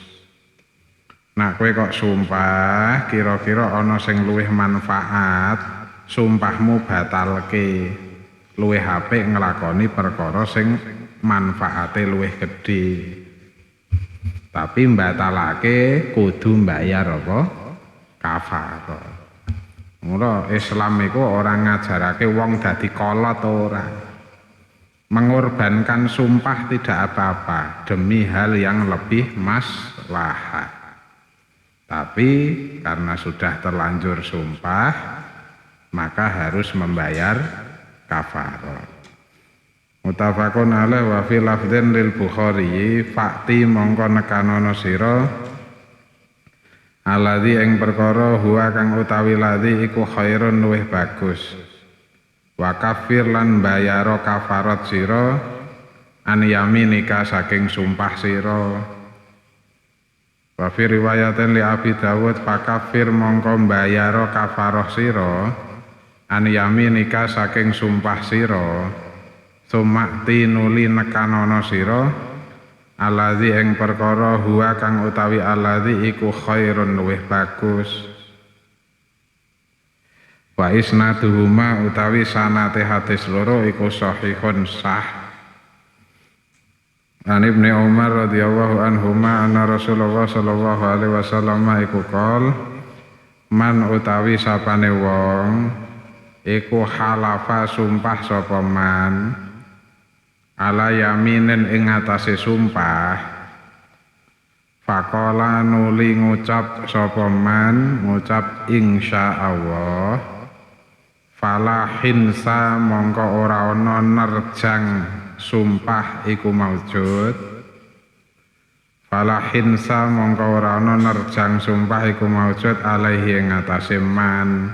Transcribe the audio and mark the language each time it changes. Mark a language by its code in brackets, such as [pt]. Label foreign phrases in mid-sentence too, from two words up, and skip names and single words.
[jv] Nah kowe kok sumpah kira-kira ana sing luwih manfaat sumpahmu batalke luwih apik nglakoni perkara sing manfaate luwih gedhe. Tapi mbatalake kudu mbayar apa? Kafarah. Mula Islam iku ora ngajarake wong dadi kolot ora. [id] Mengorbankan sumpah tidak apa-apa demi hal yang lebih maslahat. Tapi karena sudah terlanjur sumpah maka harus membayar kafarah. [ar] متفق عليه وفي لفظ للبخاري فأت [jv] mongko nekanono sira alladzi ing perkara huwa kang utawi ladzi iku khairun luwih bagus [ar] وكفر [jv] lan bayaro kafarat sira [ar] عن يمينك [jv] saking sumpah sira [ar] وفي رواية لأبي داود فكفر [jv] mongko bayaro kafarah sira [ar] عن يمينك [jv] saking sumpah sira sumakti nuli nekanono sira alladzi ing perkara huwa kang utawi alladzi iku khairun luwih bagus [ar] وإسنادهما [jv] utawi sanate hadis loro iku sahihun sah [ar] عن ابن عمر رضي الله عنهما أن رسول الله صلى الله عليه وسلم [jv] iku [ar] قال من [jv] utawi sapane wong iku halafa sumpah sapa man [ar] على يمين [jv] ing atase sumpah faqala nuli ngucap sapa man ngucap insyaallah [ar] فلا حنث [jv] mongko ora ana nerjang sumpah iku maujud [ar] فلا حنث [jv] mongko ora ana nerjang sumpah iku maujud alaihi ing atase man.